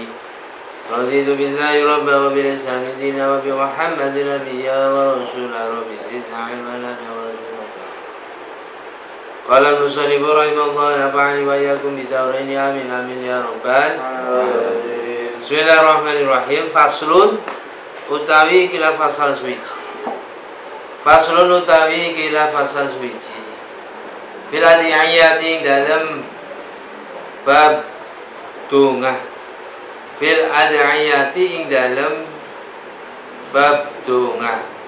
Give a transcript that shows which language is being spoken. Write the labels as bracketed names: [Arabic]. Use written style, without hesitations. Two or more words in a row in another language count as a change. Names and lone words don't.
[Arabic] رضيت بالله ربا وبالإسلام دينا وبمحمد نبيا ورسولا. رب زدنا علما نافعا ورزقنا. قال المصنف رحمه الله نفعني وإياكم بدورين آمين آمين يا رب العالمين. بسم الله الرحمن الرحيم. [Javanese] Faslun utawi kila fasal suci. Faslun utawi kila fasal suci. [Arabic] في الأدعية [Javanese] dalam bab donga. [Arabic] في الأدعية [Javanese] ing dalam bab donga.